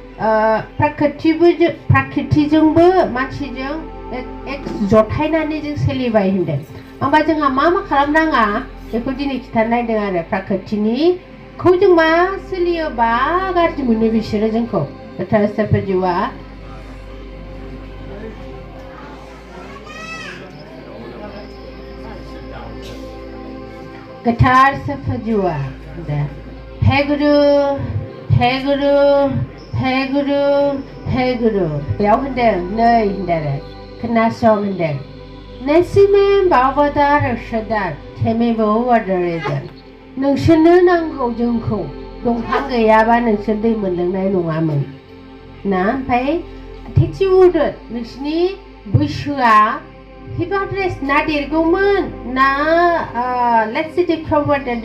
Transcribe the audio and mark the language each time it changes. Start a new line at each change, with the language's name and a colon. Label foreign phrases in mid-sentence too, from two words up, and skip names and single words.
Bodo: प्राकृतिजोंबो मानसिजों एक जथायनानै जों सोलिबाय होनदों होमबा जोंहा मा खालामनाङा बेखौ दिनै खिथानो नायदों आरो प्राकृतिनिखौ जों मा सोलियोबा गाज्रि मोनो बिसोरो जोंखौ गोथार सफजुआ गोथार सफजुआ हे गुरु हे गुरु हे गुरु हे गुरु बेयाव होनदों नै होनदों आरो खोनासं होनदों नैसिमे बावबादार सदार थेमेबो वादारेजन नोंसोरनो नांगौ जोंखौ दंफां गैयाबा नोंसोर दै मोनलोंनाय नङामोन ना ओमफ्राय थेथि उदो नोंसिनि बैसोआ हिबाद्रेस ना देरगौमोन ना
English: let's say forward